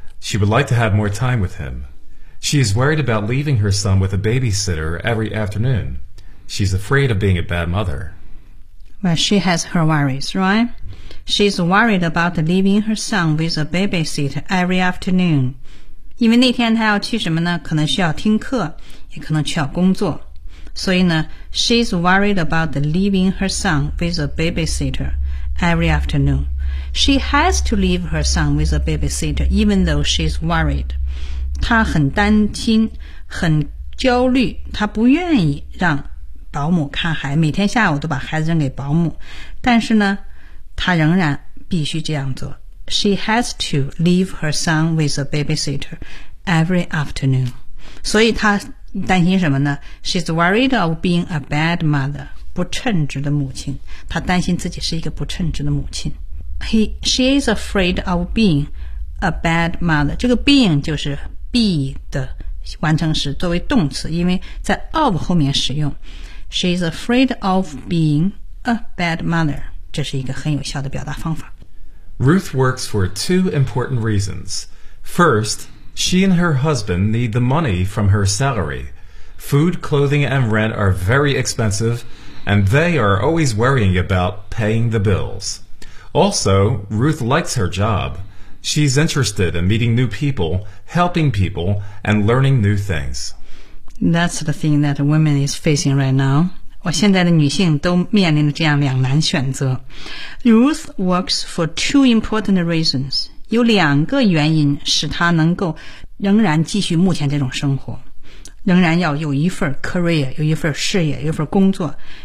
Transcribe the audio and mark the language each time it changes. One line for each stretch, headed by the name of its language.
English: She would like to have more time with him. She is worried about leaving her son with a babysitter every afternoon. She's afraid of being a bad mother. Well, she has her worries, right? She's worried about leaving her son with a babysitter every afternoon.
Chinese: 因为那天她要去什么呢？可能需要听课，也可能需要工作。所以呢
English: she's worried about leaving her son with a babysitter every afternoon. She has to leave her son with a babysitter, even though she's worried.
Chinese: 她很担心,很焦虑,她不愿意让保姆看孩子，每天下午都把孩子扔给保姆，但是呢他仍然必须这样做。
English: She has to leave her son with a babysitter every afternoon.
Chinese: 所以他担心什么呢？
English: She's worried of being a bad mother,
Chinese: 不称职的母亲。他担心自己是一个不称职的母亲。
English: She is afraid of being a bad mother.
Chinese: 这个 being 就是 be 的完成时，作为动词，因为在 of 后面使用。
English: She's afraid of being a bad mother.
Chinese: 这是一个很有效的表达方法。
English: Ruth works for two important reasons. First,She and her husband need the money from her salary. Food, clothing, and rent are very expensive, and they are always worrying about paying the bills. Also, Ruth likes her job. She's interested in meeting new people, helping people, and learning new things. That's the thing that women is facing right now.
Chinese: 我现在的女性都面临着这样两难选择。
English: Ruth works for two important reasons.
Chinese: 有两个原因使他能够仍然继续目前这种生活，仍然要有一份 career， 有一份事业，有一份工作。